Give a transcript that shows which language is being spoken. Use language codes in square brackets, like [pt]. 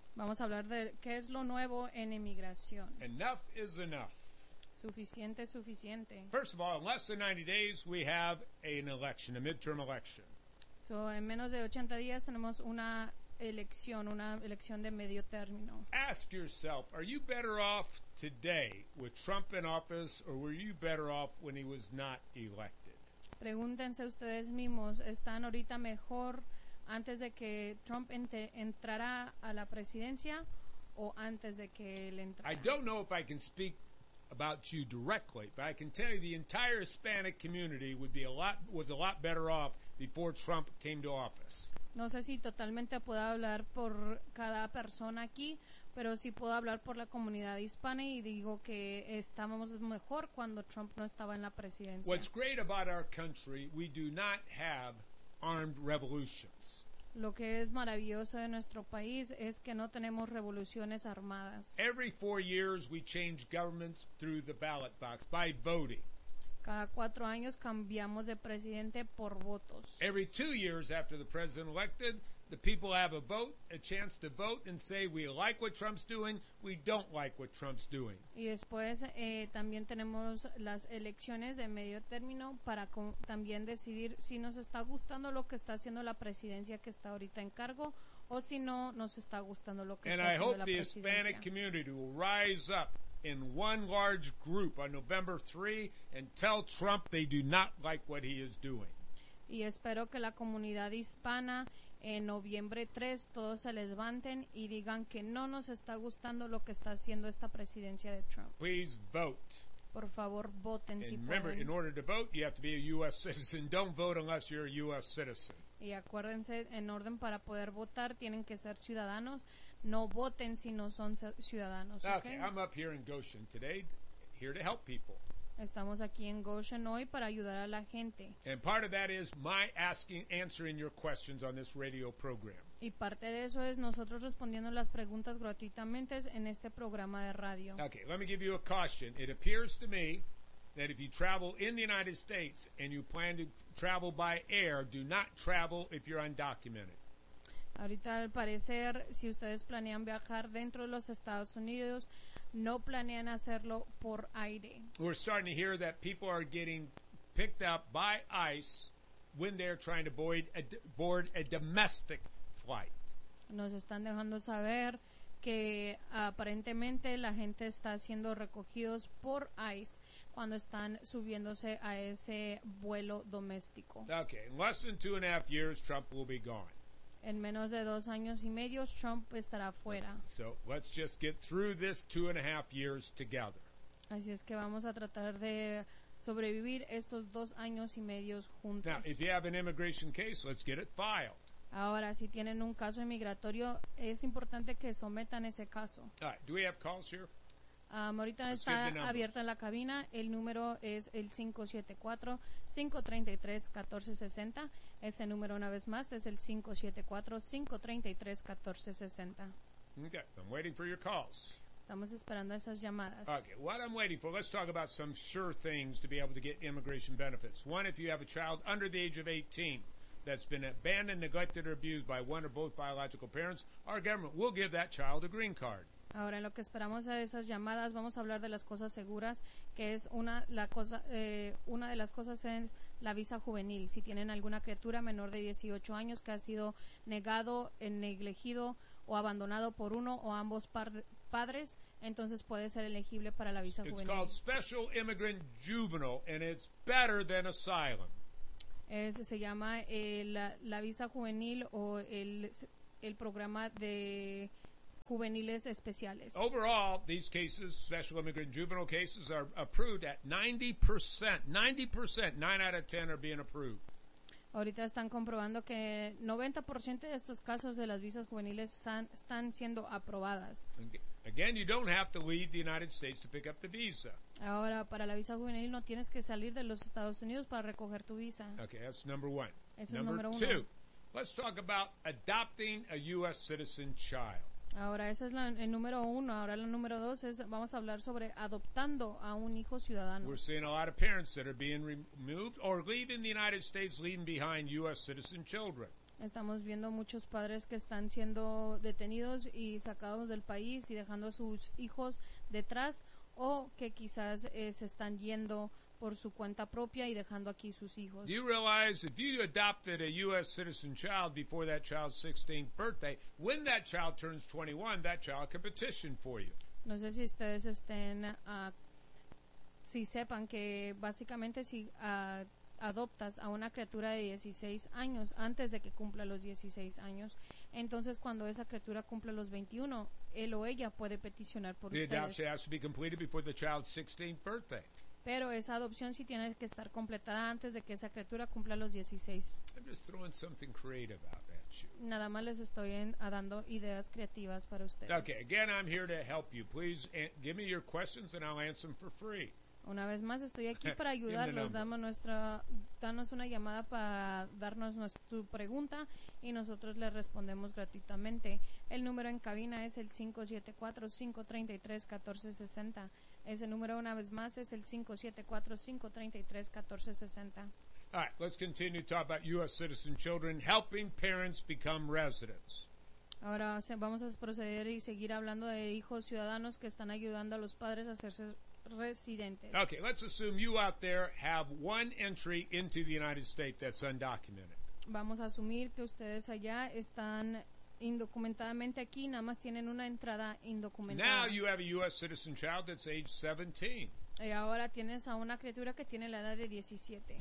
[es] Vamos a hablar de qué es lo nuevo en inmigración. [en] Enough is enough. [es] Suficiente, suficiente. [en] First of all, in less than 90 days, we have an election, a midterm election. [es] So, en menos de 80 días tenemos una elección de medio término. [en] Ask yourself, are you better off today with Trump in office, or were you better off when he was not elected? [es] Pregúntense ustedes mismos, ¿están ahorita mejor antes de que Trump entrara a la presidencia o antes de que él entrara? [en] I don't know if I can speak about you directly, but I can tell you the entire Hispanic community was a lot better off before Trump came to office. [es] No sé si totalmente puedo hablar por cada persona aquí, pero sí puedo hablar por la comunidad hispana y digo que estábamos mejor cuando Trump no estaba en la presidencia. [en] What's great about our country, we do not have armed revolutions. [es] Lo que es maravilloso de nuestro país es que no tenemos revoluciones armadas. [en] Every 4 years we change governments through the ballot box, by voting. [es] Cada 4 años cambiamos de presidente por votos. [en] Every 2 years after the president elected, the people have a vote, a chance to vote and say we like what Trump's doing, we don't like what Trump's doing. [es] Y después también tenemos las elecciones de medio término para también decidir si nos está gustando lo que está haciendo la presidencia que está ahorita en cargo o si no nos está gustando lo que está haciendo la presidencia. [en] And I hope the Hispanic community will rise up in one large group on November 3 and tell Trump they do not like what he is doing. [es] Y espero que la comunidad hispana en noviembre 3 todos se levanten y digan que no nos está gustando lo que está haciendo esta presidencia de Trump. [en] Please vote. [es] Por favor, voten [en] and [es] si [en] remember, [es] pueden. [en] Remember, in order to vote, you have to be a U.S. citizen. Don't vote unless you're a U.S. citizen. [es] Y acuérdense, en orden para poder votar, tienen que ser ciudadanos. No voten si no son ciudadanos, [en] okay? Okay, I'm up here in Goshen today, here to help people. [es] Estamos aquí en Goshen hoy para ayudar a la gente. [en] And part of that is my asking, answering your questions on this radio program. [es] Y parte de eso es nosotros respondiendo las preguntas gratuitamente en este programa de radio. [en] Okay, let me give you a caution. It appears to me that if you travel in the United States and you plan to travel by air, do not travel if you're undocumented. [es] Ahorita al parecer, si ustedes planean viajar dentro de los Estados Unidos, no planean hacerlo por aire. [en] We're starting to hear that people are getting picked up by ICE when they're trying to board a domestic flight. [es] Nos están dejando saber que aparentemente la gente está siendo recogidos por ICE cuando están subiéndose a ese vuelo doméstico. [en] Okay, in less than 2.5 years, Trump will be gone. [es] En menos de 2 años y medio, Trump estará fuera. [en] Okay, so let's just get through this 2.5 years together. [es] Así es que vamos a tratar de sobrevivir estos 2 años y medios juntos. [en] Now, if you have an immigration case, let's get it filed. [es] Ahora, si tienen un caso inmigratorio, es importante que sometan ese caso. [en] All right, do we have calls here? [es] Ahorita está abierta la cabina. El número es el 574-533-1460. Ese número, una vez más, es el 574-533-1460. [en] Okay, I'm waiting for your calls. [es] Estamos esperando esas llamadas. [en] Okay, what I'm waiting for, let's talk about some sure things to be able to get immigration benefits. One, if you have a child under the age of 18 that's been abandoned, neglected, or abused by one or both biological parents, our government will give that child a green card. [es] Ahora, en lo que esperamos a esas llamadas, vamos a hablar de las cosas seguras, que es una de las cosas en la visa juvenil. Si tienen alguna criatura menor de 18 años que ha sido negado, negligido o abandonado por uno o ambos padres, entonces puede ser elegible para la visa juvenil. [en] It's called Special Immigrant Juvenile, and it's better than asylum. [es] Se llama la visa juvenil o el programa de juveniles especiales. [en] Overall, these cases, special immigrant juvenile cases, are approved at 90%. 90%, 9 out of 10 are being approved. [es] Ahorita están comprobando que 90% de estos casos de las visas juveniles están siendo aprobadas. [en] Again, you don't have to leave the United States to pick up the visa. [es] Ahora, para la visa juvenil no tienes que salir de los Estados Unidos para recoger tu visa. [en] Okay, that's number one. [es] Ese es número uno. [en] Number two, let's talk about adopting a U.S. citizen child. [es] Ahora, ese es el número uno. Ahora, el número dos es, vamos a hablar sobre adoptando a un hijo ciudadano. [en] We're seeing a lot of parents that are being removed or leaving the United States, leaving behind U.S. citizen children. [es] Estamos viendo muchos padres que están siendo detenidos y sacados del país y dejando a sus hijos detrás, o que quizás se están yendo por su cuenta propia y dejando aquí sus hijos. [en] Do you realize if you adopted a U.S. citizen child before that child's 16th birthday, when that child turns 21, that child can petition for you? [es] No sé si ustedes estén, si sepan que básicamente si adoptas a una criatura de 16 años antes de que cumpla los 16 años, entonces cuando esa criatura cumpla los 21, él o ella puede peticionar por [en] the The adoption has to be completed before the child's 16th birthday. [es] Pero esa adopción sí tiene que estar completada antes de que esa criatura cumpla los 16. [en] I'm just throwing something creative out at you. [es] Nada más les estoy dando ideas creativas para ustedes. [en] Okay, again, I'm here to help you. Please give me your questions and I'll answer them for free. [es] Una vez más, estoy aquí para ayudarlos. Danos una llamada para darnos tu pregunta y nosotros le respondemos gratuitamente. El número en cabina es el 574-533-1460. Ese número, una vez más, es el 574-533-1460. [en] All right, let's continue to talk about U.S. citizen children helping parents become residents. [es] Ahora vamos a proceder y seguir hablando de hijos ciudadanos que están ayudando a los padres a hacerse residentes. [en] Okay, let's assume you out there have one entry into the United States that's undocumented. [es] Vamos a asumir que ustedes allá están indocumentadamente aquí, nada más tienen una entrada indocumentada. [en] Now you have a U.S. citizen child that's age 17. [es] Y ahora tienes a una criatura que tiene la edad de 17.